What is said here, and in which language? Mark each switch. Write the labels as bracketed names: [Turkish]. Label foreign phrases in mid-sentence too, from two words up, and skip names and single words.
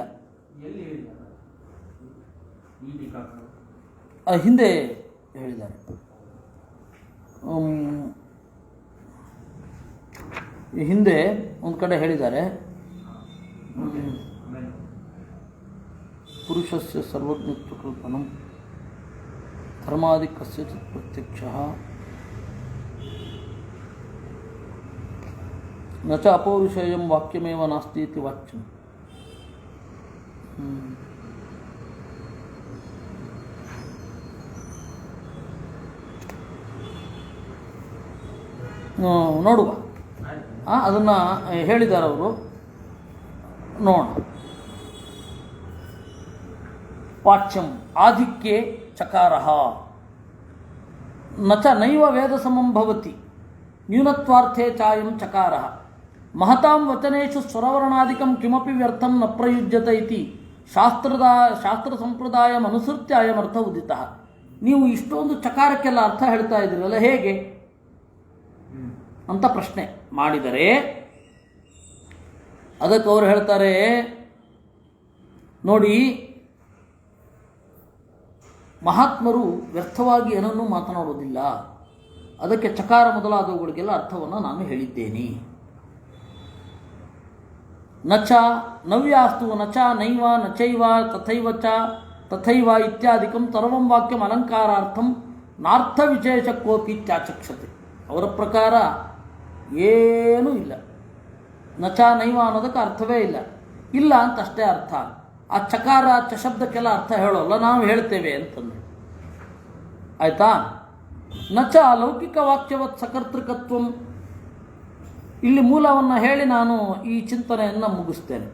[Kannada] ಎಲ್ಲಿ ಹೇಳಿದ್ದಾರೆ ಈ ಟೀಕಾಕರು? ಹಿಂದೆ ಹೇಳಿದ್ದಾರೆ. ಹಿಂದೆ ಒಂದು ಕಡೆ ಹೇಳಿದ್ದಾರೆ, [Sanskrit] ಪುರುಷಸ್ಯ ಸರ್ವಜ್ಞತ್ವ ಕಲ್ಪನಂ ಧರ್ಮಾದಿ ಕಸ್ಯಚಿತ್ ಪ್ರತ್ಯಕ್ಷಃ ನ ಚ ಅಪೌರುಷೇಯಂ ವಾಕ್ಯಮೇವ ನಾಸ್ತಿ ಇತಿ ವಾಚ್ಯಂ. [Kannada] ನೋಡುವ, ಅದನ್ನು ಹೇಳಿದ್ದಾರೆ ಅವರು, ನೋಡೋಣ. [Sanskrit] ವಾಚ್ಯಂ ಆಧಿಕ್ಯೆ ಚಕಾರಃ ನ ಚ ನೈವ ವೇದ ಸಮಂ ಭವತಿ ನ್ಯೂನತ್ವಾರ್ಥೇ ಚಾಯಂ ಚಕಾರಃ ಮಹತಾಂ ವಚನೇಷು ಸ್ವರವರ್ಣಾದಿಕಂ ಕಿಮಪಿ ವ್ಯರ್ಥಂ ನ ಪ್ರಯುಜ್ಯತೆ ಇತಿ ಶಾಸ್ತ್ರ ಸಂಪ್ರದಾಯಂ ಅನುಸೃತ್ಯ ಅಯಮರ್ಥ ಉದಿತಃ. [Kannada] ನೀವು ಇಷ್ಟೊಂದು ಚಕಾರಕ್ಕೆಲ್ಲ ಅರ್ಥ ಹೇಳ್ತಾ ಇದ್ದೀರಲ್ಲ ಹೇಗೆ ಅಂತ ಪ್ರಶ್ನೆ ಮಾಡಿದರೆ ಅದಕ್ಕೆ ಅವರು ಹೇಳ್ತಾರೆ, ನೋಡಿ, ಮಹಾತ್ಮರು ವ್ಯರ್ಥವಾಗಿ ಏನನ್ನೂ ಮಾತನಾಡೋದಿಲ್ಲ. ಅದಕ್ಕೆ ಚಕಾರ ಮೊದಲಾದವುಗಳಿಗೆಲ್ಲ ಅರ್ಥವನ್ನು ನಾನು ಹೇಳಿದ್ದೇನೆ. [Sanskrit] ನಚ ನವ್ಯಾಸ್ತು ನಚ ನೈವ ನಚೈವ ತಥೈವ ಚ ತಥೈವ ಇತ್ಯಾದಿಕಂ ಸರ್ವಂ ವಾಕ್ಯಂ ಅಲಂಕಾರಾರ್ಥಂ ನಾರ್ಥ ವಿಶೇಷಕ್ಕೋಪಿ ಇತ್ಯಾಚಕ್ಷತೆ. [Kannada] ಅವರ ಪ್ರಕಾರ ಏನೂ ಇಲ್ಲ. [Sanskrit] ನಚ ನೈವ [Kannada] ಅನ್ನೋದಕ್ಕೆ ಅರ್ಥವೇ ಇಲ್ಲ. ಇಲ್ಲ ಅಂತ ಅಷ್ಟೇ ಅರ್ಥ. ಆ ಚಕಾರ ಶಬ್ದಕ್ಕೆಲ್ಲ ಅರ್ಥ ಹೇಳೋಲ್ಲ, ನಾವು ಹೇಳ್ತೇವೆ ಅಂತಂದು. ಆಯಿತಾ? [Sanskrit] ನಚ ಲೌಕಿಕ ವಾಕ್ಯವತ್ ಸಕರ್ತೃಕತ್ವಂ. [Kannada] ಇಲ್ಲಿ ಮೂಲವನ್ನು ಹೇಳಿ ನಾನು ಈ ಚಿಂತನೆಯನ್ನು ಮುಗಿಸ್ತೇನೆ.